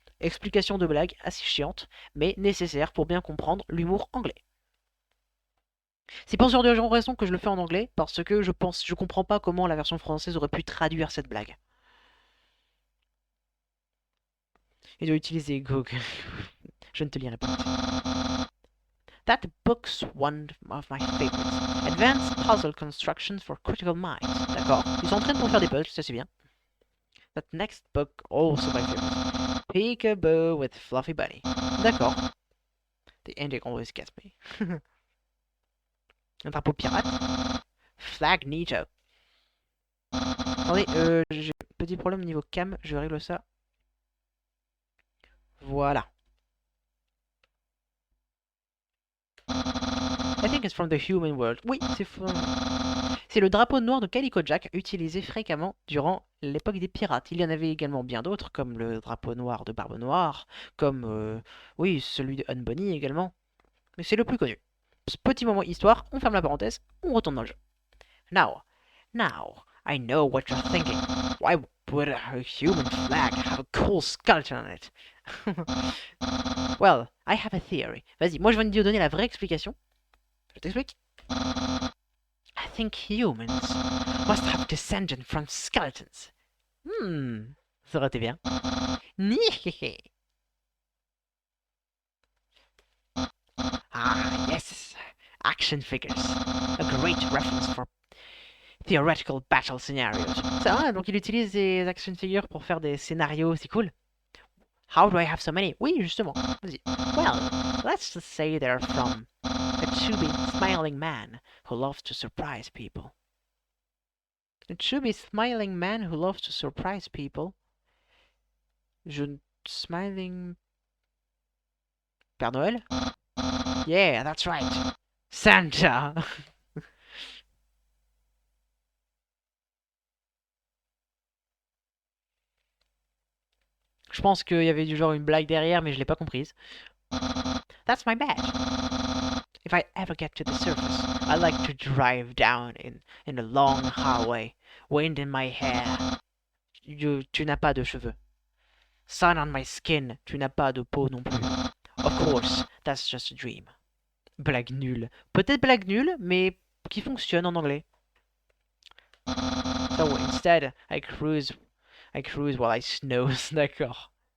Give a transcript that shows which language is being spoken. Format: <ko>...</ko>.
<fr>Explication de blague assez chiante, mais nécessaire pour bien comprendre l'humour anglais. C'est pour ce genre de raison que je le fais en anglais, parce que je comprends pas comment la version française aurait pu traduire cette blague. Il doit utiliser Google. Je ne te lirai pas.</fr> <en>That book's one of my favorites. Advanced puzzle constructions for critical minds.</en> <fr>D'accord. Ils sont en train de faire des puzzles, ça c'est bien.</fr> <en>That next book, also my favorite. Peekaboo with Fluffy Bunny.</en> <fr>D'accord.</fr> <en>The ending always gets me.</en> <fr>Un drapeau pirate. Flag Nito. Attendez, j'ai un petit problème au niveau cam, je règle ça. Voilà.</fr> <en>I think it's from the human world.</en> <fr>Oui, c'est le drapeau noir de Calico Jack, utilisé fréquemment durant l'époque des pirates. Il y en avait également bien d'autres, comme le drapeau noir de Barbe Noire, comme, oui, celui de Hun Bunny également. Mais c'est le plus connu. Petit moment histoire, on ferme la parenthèse, on retourne dans le jeu.</fr> <en>Now, I know what you're thinking. Why would a human flag have a cool skeleton on it? Well, I have a theory.</en> <fr>Vas-y, moi je viens de te donner la vraie explication. Je t'explique.</fr> <en>I think humans must have descended from skeletons.</en> <fr>Ça aurait été bien.</fr> <en>Ah, yes. Action figures. A great reference for theoretical battle scenarios.</en> <fr>Ça, donc il utilise des action figures pour faire des scénarios, c'est cool.</fr> <en>How do I have so many?</en> <fr>Oui, justement. Vas-y.</fr> <en>Well, let's just say they're from a chubby, smiling man who loves to surprise people. It should be smiling man who loves to surprise people.</en> <fr>Smiling... Père Noël?</fr> <en>Yeah, that's right. Santa!</en> <fr>Je pense qu'il y avait du genre une blague derrière, mais je l'ai pas comprise.</fr> <en>That's my badge. If I ever get to the surface, I like to drive down in a long highway, wind in my hair.</en> <fr>Tu n'as pas de cheveux.</fr> <en>Sun on my skin,</en> <fr>tu n'as pas de peau non plus.</fr> <en>Of course, that's just a dream.</en> <fr>Blague nulle. Peut-être blague nulle, mais qui fonctionne en anglais.</fr> <en>So instead, I cruise while I snooze.</en> <fr>D'accord.</fr>